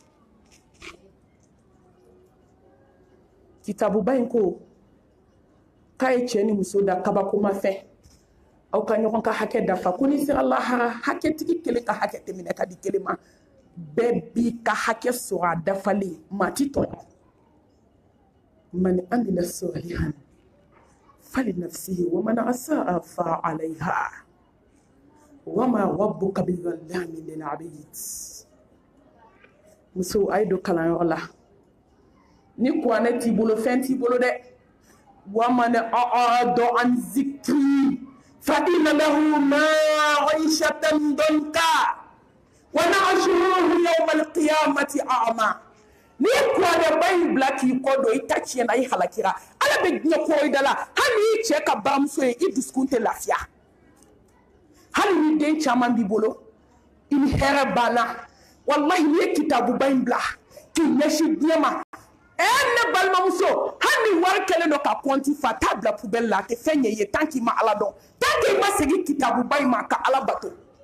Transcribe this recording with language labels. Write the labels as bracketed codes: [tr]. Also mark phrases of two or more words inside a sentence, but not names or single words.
[bm] kitabuba in ko k'a ye cɛ ni muso da kabakoma fɛ aw ka ɲɔgɔn ka hakɛ dafa ko n'i sera lahara hakɛtigi kelen ka hakɛ tɛ minɛ ka di kelen ma bɛɛ b'i ka hakɛ sɔrɔ a dafalen maa ti tɔɲɔ [ar] من عمل صالحا فلنفسه ومن أساء فعليها وما ربك بظلام للعبيد [bm] muso a ye don kalanyɔrɔ la ni kuranɛ t'i bolo fɛn t'i bolo dɛ [ar] ومن أعرض عن ذكري فإن له معيشة ضنكا ونحشره يوم القيامة [bm] a'ma ni kuranɛ ba in bila k'i kɔ don i ta tiɲɛna i halakira ala bɛ diɲɛ kɔrɔ i da la hali n'i cɛ ka bamuso ye i dusukun tɛ lafiya hali ni den caman b'i bolo i ni hɛrɛ banna wallahi n'i ye kitabuba in bila k'i ɲɛsin diɲɛ ma ne balimamuso hali ni wari kɛlen don ka kɔnti fa t'a bila poubelle la a tɛ fɛn ɲɛ i ye [fr] tant qu'il [bm] ma ala dɔn [fr] tant qu'il [bm] ma segin kitabuba in ma ka ala bato